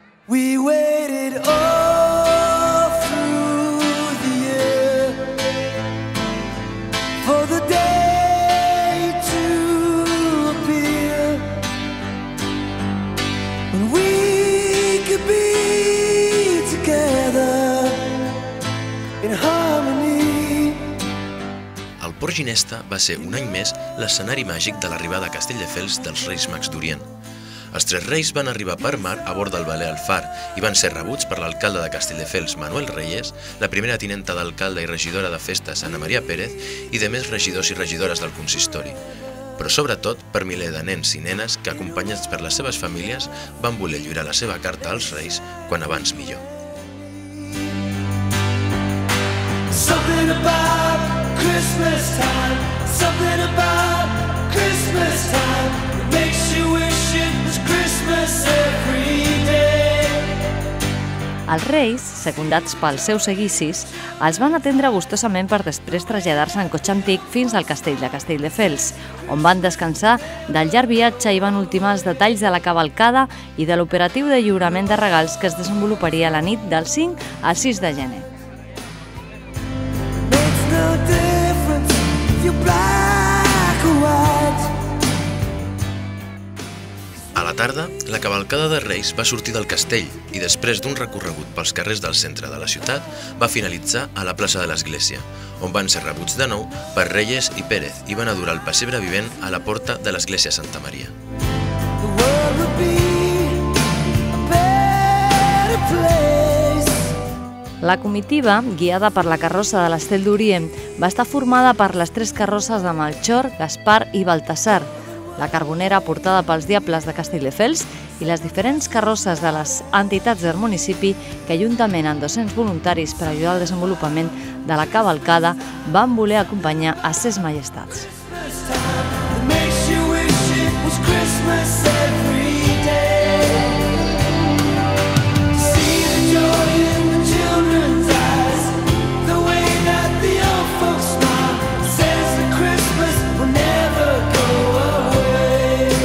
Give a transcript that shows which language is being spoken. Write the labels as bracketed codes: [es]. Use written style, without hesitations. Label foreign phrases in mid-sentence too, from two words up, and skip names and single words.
[en] We waited all through the year for the day to appear when we could be together in harmony. [ca] El Port Ginesta va ser un any més l'escenari màgic de l'arribada a Castelldefels dels Reis Mags d'Orient. Els tres reis van arribar per mar a bord del veler Alfar i van ser rebuts per l'alcalde de Castelldefels, Manuel Reyes, la primera tinenta d'alcalde i regidora de festes, Ana Maria Pérez, i de més regidors i regidores del consistori. Però sobretot per miler de nens i nenes que, acompanyats per les seves famílies, van voler lliurar la seva carta als reis quan abans millor. [en] Something about Christmas time, something about Christmas time that makes you wish it was Christmas every day. [ca] Els reis, secundats pels seus seguicis, els van atendre gustosament per després traslladar-se en cotxe antic fins al castell de Castelldefels, on van descansar del llarg viatge i van ultimar els detalls de la cavalcada i de l'operatiu de lliurament de regals que es desenvoluparia la nit del 5 al 6 de gener. [en] No difference if you're black or white. [ca] A la tarda, la cavalcada de Reis va sortir del castell i després d'un recorregut pels carrers del centre de la ciutat va finalitzar a la plaça de l'Església, on van ser rebuts de nou per Reyes i Pérez i van adorar el pessebre vivent a la porta de l'Església Santa Maria. [en] The world would be a better place. [ca] La comitiva, guiada per la carrossa de l'Estel d'Orient, va estar formada per les tres carrosses de Melchor, Gaspar i Baltasar, la carbonera portada pels diables de Castelldefels i les diferents carrosses de les entitats del municipi que, juntament amb 200 voluntaris per ajudar al desenvolupament de la cavalcada, van voler acompanyar a ses majestats. [en] That makes you wish it was Christmas every day. See the joy in the children's eyes, the way that the old folks smile, says that Christmas will never go away.